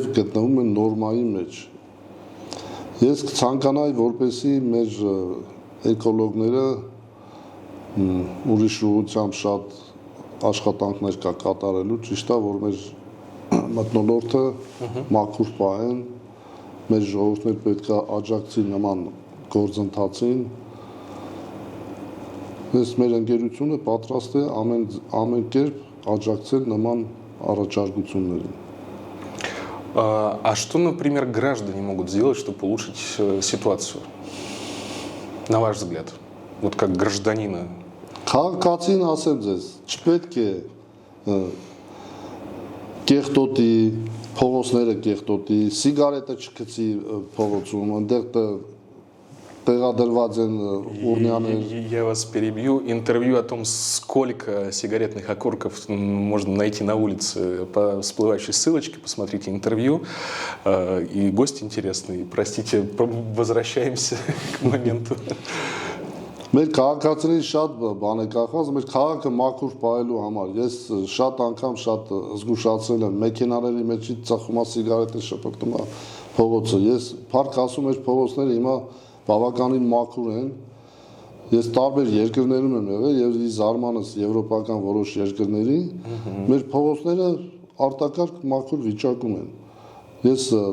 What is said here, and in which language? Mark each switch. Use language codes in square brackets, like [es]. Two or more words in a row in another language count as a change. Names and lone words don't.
[hy] գտնվում են նորմայի մեջ։ Ես կցանկանայի, որպեսզի մեր էկոլոգները ուրիշ ուղղությամբ շատ աշխատանքներ կա կատարելու, ճիշտ է, որ մեր մթնոլորտը մաքուր պահեն, մեր ժողովուրդներ պետք է աջակցի նման գործընթացին։ Ես մեր ընկերությունը պատրաստ է ամեն կերպ աջակցել նման առաջարկություններին։ [ru] А что, например, граждане могут сделать, чтобы улучшить ситуацию? На ваш взгляд, вот как гражданина? [hy] Քաղաքացին ասեմ ձեզ, չպետք է կեղտոտի, փողոցները կեղտոտի, սիգարետը չգցի փողոցում, այնտեղ տեղադրված են ուրնյաներ։ [ru] Я вас перебью. Интервью о том, сколько сигаретных окурков можно найти на улице по всплывающей ссылочке. Посмотрите интервью. И гость интересный. Простите, возвращаемся к моменту. [hy] Մեր քաղաքացիների շատ բան է կախված, մեր քաղաքը մաքուր պահելու համար։ Ես շատ անգամ շատ զգուշացել եմ, մեքենաների մեջից ծխում է սիգարետը, շպրտում է փողոցը։ Ես փառք ասում եմ, փողոցները հիմա բավականին մաքուր են։ Ես տարբեր երկրներում եմ եղել եւ զարմանս եվրոպական որոշ երկրների, մեր փողոցները արտակարգ մաքուր վիճակում են։ Ես